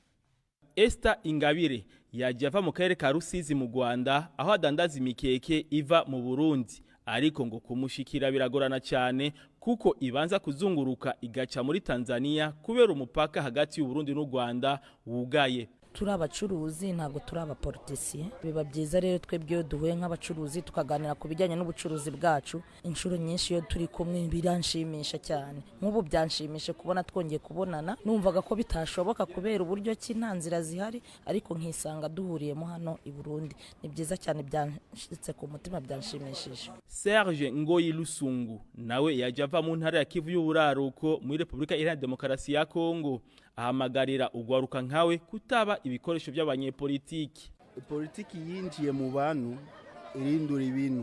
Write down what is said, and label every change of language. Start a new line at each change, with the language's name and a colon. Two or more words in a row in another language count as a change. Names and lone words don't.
Kinyarwanda: Esther Ingabire yaje ava mu karere ka Rusizi mu Rwanda aho adandaza imikeke iva mu Burundi, ariko ngo kumushikira biragorana cyane kuko ibanza kuzunguruka igaca muri Tanzania kubera umupaka hagati y'u Burundi n'u Rwanda wugaye. Turi abacuruzi ntago turi abapolitisiye. Biba byiza rero twebwe duhuye nk'abacuruzi tukaganira ku bijyanye n'ubucuruzi bwacu. Inshuro nyinshi iyo turi kumwe biranshimisha cyane. Nk'ubu byanshimishe kubona twongeye kubonana. Numvaga ko bitashoboka kubera uburyo ki nta nzira zihari, ariko nkisanga duhuriyemo hano i Burundi. Ni byiza cyane, byanshitse ku mutima, byanshimishije. Serge Ngoyi Lusungu nawe yaje ava mu ntara ya Kivu y'Uburaruko muri Repubulika Iharanira Demokarasi ya Kongo. Ahamagarira ugwaruka nkawe kutaba ibikoresho by'abanyepolitiki. Politiki yinjiye mu bantu irindura ibintu.